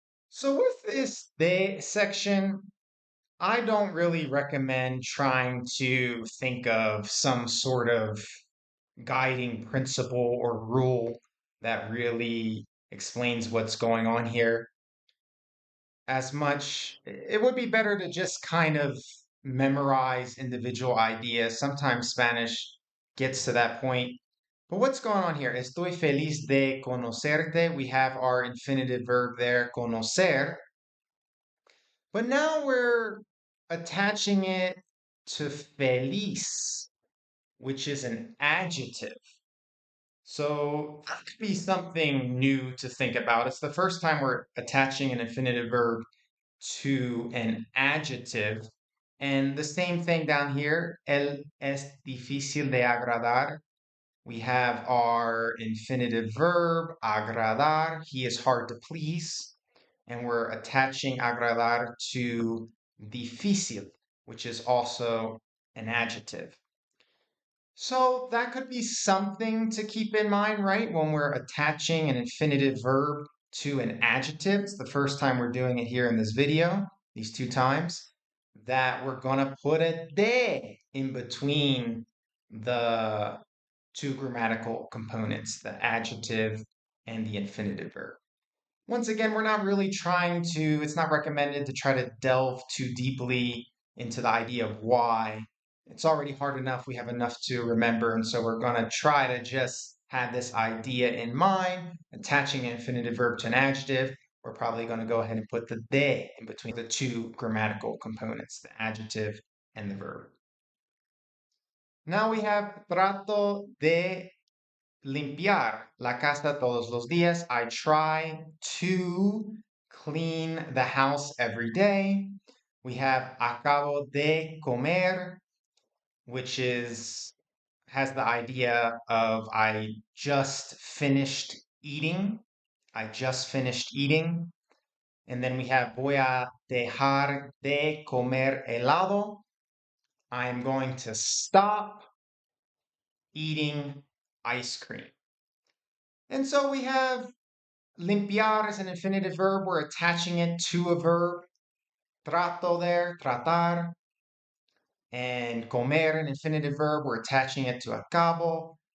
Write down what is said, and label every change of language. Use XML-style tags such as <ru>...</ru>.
<en>So with this de section, I don't really recommend trying to think of some sort of guiding principle or rule that really explains what's going on here as much. It would be better to just kind of memorize individual ideas. Sometimes Spanish gets to that point. But what's going on here?</en> <es>Estoy feliz de conocerte.</es> <en>We have our infinitive verb there, conocer. But now we're attaching it to feliz, which is an adjective. So that could be something new to think about. It's the first time we're attaching an infinitive verb to an adjective. And the same thing down here,</en> <es>él es difícil de agradar.</es> <en>We have our infinitive verb, agradar. He is hard to please. And we're attaching agradar to difícil, which is also an adjective. So that could be something to keep in mind, right? When we're attaching an infinitive verb to an adjective. It's the first time we're doing it here in this video, these two times, that we're going to put a de in between the two grammatical components, the adjective and the infinitive verb. Once again, we're not really trying to, it's not recommended to try to delve too deeply into the idea of why. It's already hard enough. We have enough to remember. And so we're going to try to just have this idea in mind, attaching an infinitive verb to an adjective. We're probably going to go ahead and put the de in between the two grammatical components, the adjective and the verb. Now we have</en> <es>trato de limpiar la casa todos los días.</es> <en>I try to clean the house every day. We have</en> <es>acabo de comer,</es> <en>which has the idea of I just finished eating. I just finished eating. And then we have</en> <es>voy a dejar de comer helado.</es> <en>I'm going to stop eating ice cream. And so we have limpiar is an infinitive verb. We're attaching it to a verb. Trato there, tratar. And comer, an infinitive verb. We're attaching it to acabo.</en>